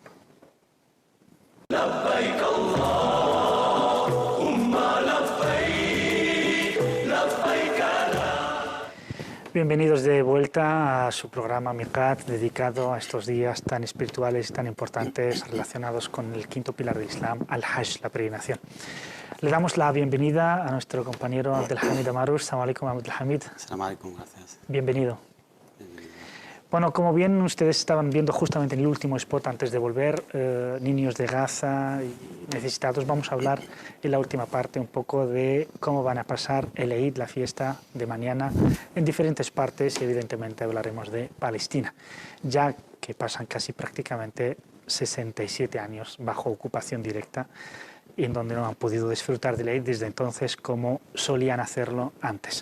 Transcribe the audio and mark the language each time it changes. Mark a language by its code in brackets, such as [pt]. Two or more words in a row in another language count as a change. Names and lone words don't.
[es] Bienvenidos de vuelta a su programa Miqat, dedicado a estos días tan espirituales y tan importantes relacionados con el quinto pilar del Islam, al-Hajj, la peregrinación. Le damos la bienvenida a nuestro compañero Abdelhamid Amarus. [ar] السلام عليكم, Abdelhamid. السلام عليكم, [es] gracias. Bienvenido. Bueno, como bien ustedes estaban viendo justamente en el último spot antes de volver, niños de Gaza y necesitados, vamos a hablar en la última parte un poco de cómo van a pasar el Eid, la fiesta de mañana, en diferentes partes, y evidentemente hablaremos de Palestina, ya que pasan casi prácticamente 67 años bajo ocupación directa, y en donde no han podido disfrutar del Eid desde entonces como solían hacerlo antes.